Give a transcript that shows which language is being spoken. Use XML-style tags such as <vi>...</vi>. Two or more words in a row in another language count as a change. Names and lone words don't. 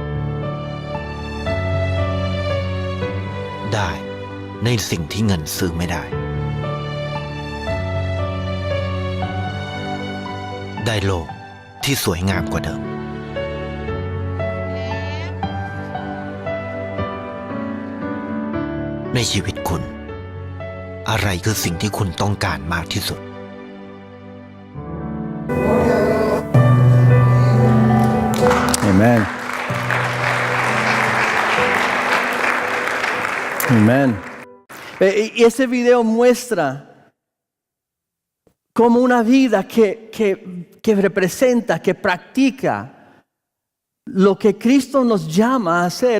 <th>ได้ในสิ่งที่เงินซื้อไม่ได้ได้โลกที่สวยงามกว่าเดิมในชีวิตคุณอะไรคือสิ่งที่คุณต้องการมากที่สุด</th> <es>Amén. Amén. Y ese video muestra como una vida que representa, que practica lo que Cristo nos llama a hacer.</es>